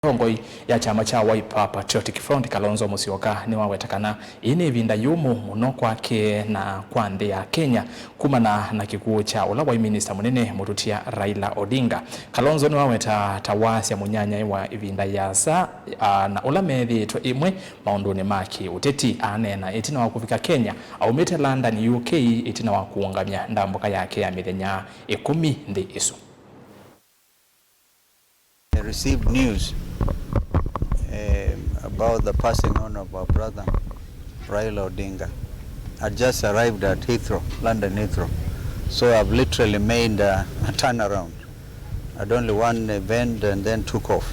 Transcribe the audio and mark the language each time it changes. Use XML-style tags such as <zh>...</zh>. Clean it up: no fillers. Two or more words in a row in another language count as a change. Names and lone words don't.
<kam>Ndongoi ya kyama kya Wiper Kalonzo Musyoka niwaweta kana ivinda yumu muno kwake na kwa nthi ya Kenya kumana na kikw'u kya ula wa minista munene Mututia Raila Odinga. Kalonzo niwaweta ta waasya munyanyae wa ivinda yiasa na ula methiitwe imwe maunduni make uteti Aneena itina wa kuvika Kenya aumite London UK itina wa kumgamya ndambuka yake ya mithenya 10 nthi isu.</kam> <en>I received news about the passing on of our brother Raila Odinga. I just arrived at Heathrow, London Heathrow, so I've literally made a turnaround. I'd only one event and then took off.</en>